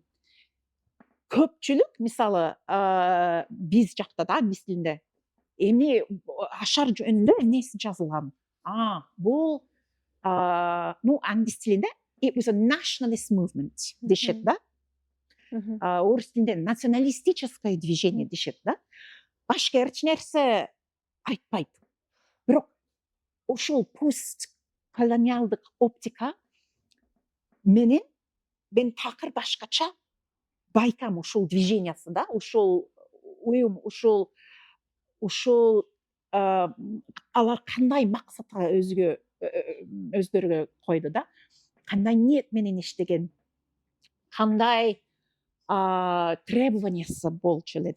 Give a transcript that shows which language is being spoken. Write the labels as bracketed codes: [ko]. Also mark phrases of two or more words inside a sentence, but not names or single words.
[ky] Көпчүлүк мисалы биз жакта да, англис тилинде эмне ашар жөнүндө эмнеси жазылган? Бул ну, англис тилинде [en] it was a nationalist movement [ky] дешет да. Орус тилинде [ru] националистическое движение [ky] дешет да. Башка эч нерсе айтпайт. Бирок ошол постколониалдык оптика менен мен такыр башкача байкам ушул движениясы да, ушул уюм, ушул алар кандай максатка өздөрүгө койду да, кандай ниет менен иштеген, кандай требованиясы болчу эле да.